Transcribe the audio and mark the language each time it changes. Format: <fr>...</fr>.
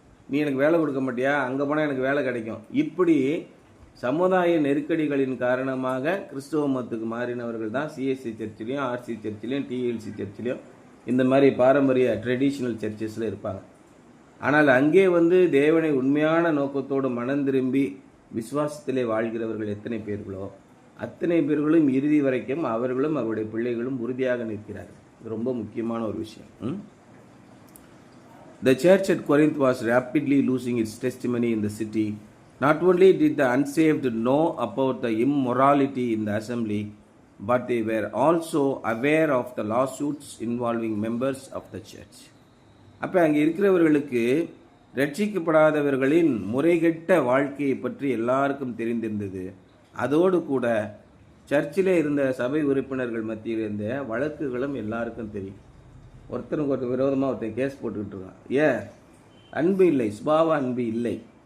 <ta>நீ எனக்கு வேலை கொடுக்க மாட்டியா, அங்கே போனால் எனக்கு வேலை கிடைக்கும். இப்படி சமுதாய நெருக்கடிகளின் காரணமாக கிறிஸ்துவ மதத்துக்கு மாறினவர்கள் தான் சிஎஸ்சி சர்ச்சிலையும், ஆர்சி சர்ச்சிலையும், டிஎல்சி சர்ச்சிலையும், இந்த மாதிரி பாரம்பரிய ட்ரெடிஷ்னல் சர்ச்சஸில் இருப்பாங்க. ஆனால் அங்கே தேவனை உண்மையான நோக்கத்தோடு மனம் திரும்பி விசுவாசத்திலே வாழ்கிறவர்கள் எத்தனை பேர்களோ அத்தனை பேர்களும் இறுதி வரைக்கும் அவர்களும் அவருடைய பிள்ளைகளும் உறுதியாக நிற்கிறார்கள். இது ரொம்ப முக்கியமான ஒரு விஷயம்.</ta> <en>The church at Corinth was rapidly losing its testimony in the city. Not only did the unsaved know about the immorality in the assembly, but they were also aware of the lawsuits involving members of the church.</en> <ta>அப்போ அங்கே இருக்கிறவர்களுக்கு ரட்சிக்கப்படாதவர்களின் முறைகெட்ட வாழ்க்கையை பற்றி எல்லாருக்கும் தெரிந்திருந்தது. அதோடு கூட சர்ச்சிலே இருந்த சபை உறுப்பினர்கள் மத்தியில் இருந்த வழக்குகளும் எல்லாருக்கும் தெரியும். ஒருத்தருக்கு ஒருத்தர் விரோதமாக ஒருத்தர் கேஸ் போட்டுக்கிட்டு இருக்கான். ஏன்? அன்பு இல்லை, சுபாவ அன்பு இல்லை.</ta>